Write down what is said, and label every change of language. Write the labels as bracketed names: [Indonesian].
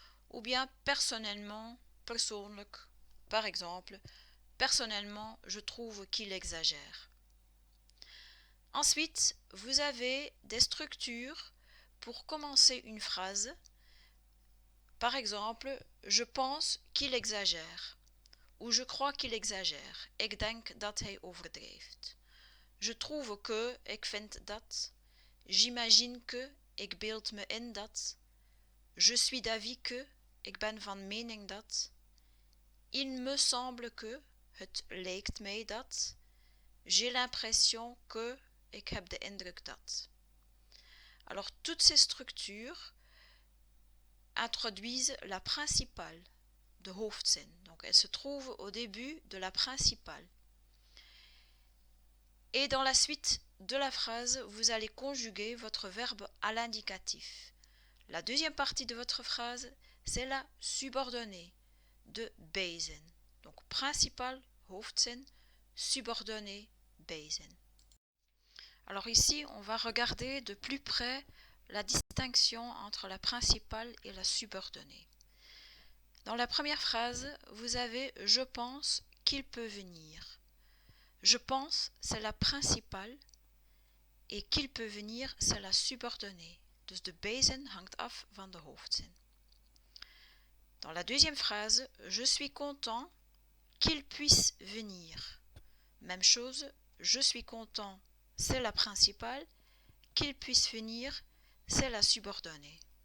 [French] Ou bien personnellement, [Dutch] persoonlijk, [French] par exemple, personnellement, je trouve qu'il exagère. Ensuite, vous avez des structures pour commencer une phrase. Par exemple, je pense qu'il exagère. Ou je crois qu'il exagère. [Dutch] Ik denk dat hij overdrijft. [French] Je trouve que, [Dutch] ik vind dat. [French] J'imagine que, [Dutch] ik beeld me in dat. [French] Je suis d'avis que, [Dutch] ik ben van mening dat. [French] Il me semble que, [Dutch] het lijkt mij dat. [French] J'ai l'impression que, [Dutch] ik heb de indruk dat. [French] Alors, toutes ces structures introduisent la principale, [Dutch] de hoofdzin. [French] Donc, elles se trouvent au début de la principale. Et dans la suite de la phrase, vous allez conjuguer votre verbe à l'indicatif. La deuxième partie de votre phrase, c'est la subordonnée [Dutch] de bijzin. [French] Donc principal, [Dutch] hoofdzin, [French] subordonnée, [Dutch] bijzin. [French] Alors ici, on va regarder de plus près la distinction entre la principale et la subordonnée. Dans la première phrase, vous avez « je pense qu'il peut venir ». Je pense, c'est la principale et qu'il peut venir, c'est la subordonnée. [Dutch] Dus de bijzin hangt af van de hoofdzin. [French] Dans la deuxième phrase, je suis content qu'il puisse venir. Même chose, je suis content, c'est la principale, qu'il puisse venir, c'est la subordonnée.